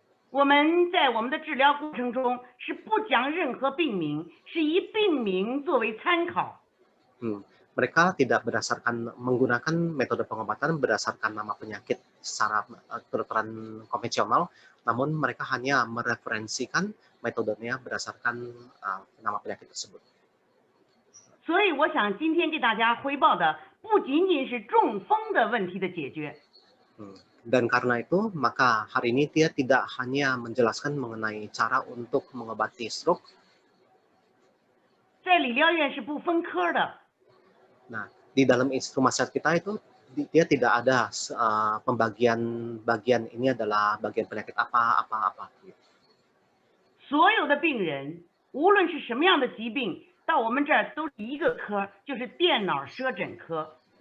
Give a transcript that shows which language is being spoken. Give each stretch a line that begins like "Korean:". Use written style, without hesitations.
Chinese: 我们在我们的治疗过程中是不讲任何病名，是以病名作为参考。
Indonesian: Mereka tidak menggunakan metode pengobatan berdasarkan nama penyakit secara kedokteran konvensional, namun mereka hanya mereferensikan metodenya berdasarkan nama penyakit tersebut.
Chinese: 所以我想今天给大家汇报的不仅仅是中风的问题的解决。
Indonesian: Dan karena itu, maka hari ini dia tidak hanya menjelaskan mengenai cara untuk mengobati stroke.
Chinese: 在理疗院是不分科的。
Indonesian: Nah, di dalam rumah sehat kita itu dia tidak ada bagian ini adalah bagian penyakit apa.
Chinese: 所有的病人，无论是什么样的疾病，到我们这儿都是一个科，就是电脑舌诊科。